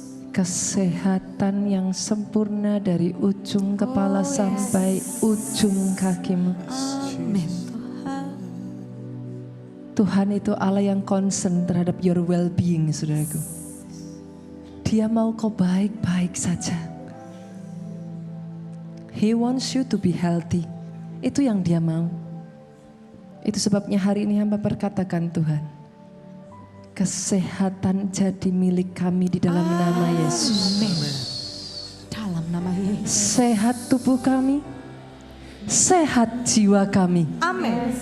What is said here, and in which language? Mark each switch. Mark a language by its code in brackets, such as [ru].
[id] Kesehatan yang sempurna dari ujung kepala sampai ujung kakimu. Amin. Tuhan itu Allah yang concern terhadap [en] your well-being [id] saudaraku. Dia mau kau baik-baik saja. [en] He wants you to be healthy. [id] Itu yang dia mau. Itu sebabnya hari ini hamba berkatakan Tuhan, kesehatan jadi milik kami di dalam nama Yesus. Amin. Dalam nama Yesus. Sehat tubuh kami, sehat jiwa kami. Amin.